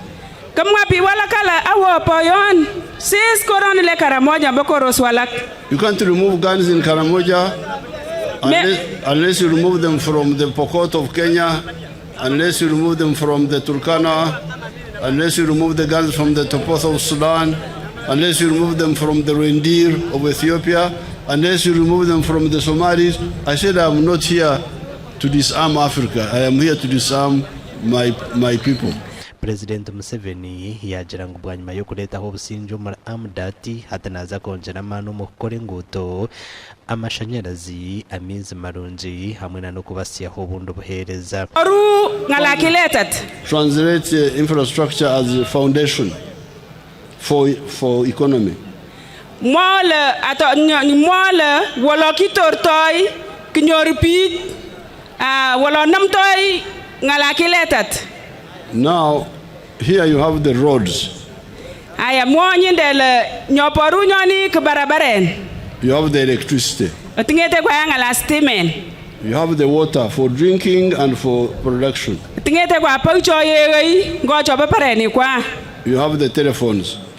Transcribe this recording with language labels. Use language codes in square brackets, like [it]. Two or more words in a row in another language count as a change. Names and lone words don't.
[en] You can't remove guns in Karamoja unless you remove them from the Pokot of Kenya, unless you remove them from the Turkana, unless you remove the guns from the Topoth of Sudan, unless you remove them from the reindeer of Ethiopia, unless you remove them from the Somalis. I said I'm not here to disarm Africa. I am here to disarm my people. [nyn] Purezidenti Museveni yagira ngo bwanyuma yo kuletaho obusinjo muri Amudat hatanaza konjera mano mu kukora enguuto amashanyarazi amizi marungi hamwe no kubasiyaho obundi buhereza. [en] Translate infrastructure as a foundation for economy. [pko] Mwala wala kitortoy kinyoripit wala namtoy ngalakiletat. [en] Now, here you have the roads. You have the electricity. You have the water for drinking and for production. You have the telephones.